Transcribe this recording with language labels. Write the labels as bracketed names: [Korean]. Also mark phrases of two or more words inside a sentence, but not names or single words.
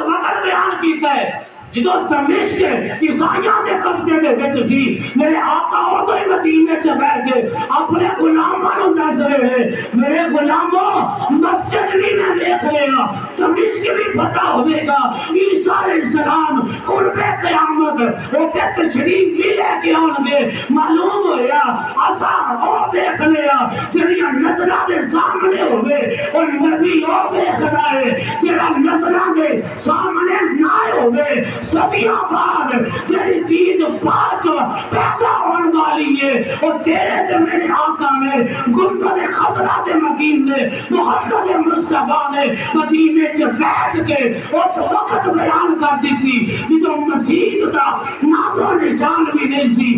[Punjabi] وقت بیان کیتا ہے جدو دمشق عیسائیاں دے قبضے دے وچ سی. میرے آقا اودوں ہی مدینے چ بیٹھ کے اپنے غلاماں نوں دس رہے ہیں میرے غلاموں مسجد بھی میں دیکھ لیا دمشق بھی پتہ ہوے گا. عیسیٰ [Arabic] علیہ السلام [Punjabi] قرب قیامت اوتے تشریف بھی لے کے آن گے. معلوم ہویا اساں او دیکھ لیا جڑیاں نظراں دے سامنے ہوے اور نبی او دیکھدا ہے جڑا نظراں دے سامنے نہ ہوے. صدیاں بعد تیری چیز پاچ پیدا ہونے والی ہے اور تیرے تے میرے آقا نے گنبد خضرا دے مکین نے محمد مصطفیٰ نے مدینے چ بیٹھ کے اس وقت بیان کر دی تھی جدو مسیح دا نام و نشان بھی نہیں سی.